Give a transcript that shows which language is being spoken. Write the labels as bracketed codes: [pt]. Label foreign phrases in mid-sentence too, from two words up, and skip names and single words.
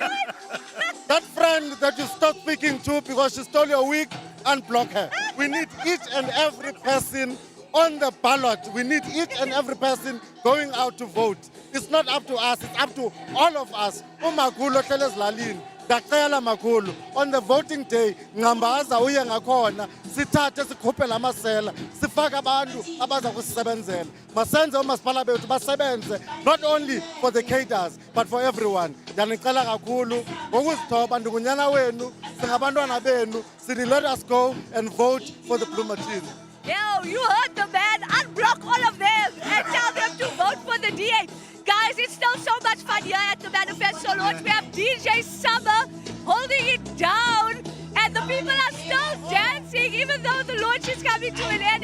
[en] That friend that you stopped speaking to because she stole your wig, unblock her. We need each and every person on the ballot. We need each and every person going out to vote. It's not up to us, it's up to all of us. On the voting day, [xh] ngambaza uye ngakhona sithathe sikhuphe lamasela sifake abantu abaza kusebenzela masenze umasipala bethu basebenze [en] not only for the cadres but for everyone. [xh] Ndiyanicela kakhulu ngokuzithoba ndikunyana wenu singabantwana benu sithi [en] let us go and vote for the blue machine. Yo, you heard the man. Unblock all of them and tell them to vote for the DA. Guys, it's still so much fun here at the manifesto launch. We have DJ Summer holding it down, and the people are still dancing, even though the launch is coming to an end.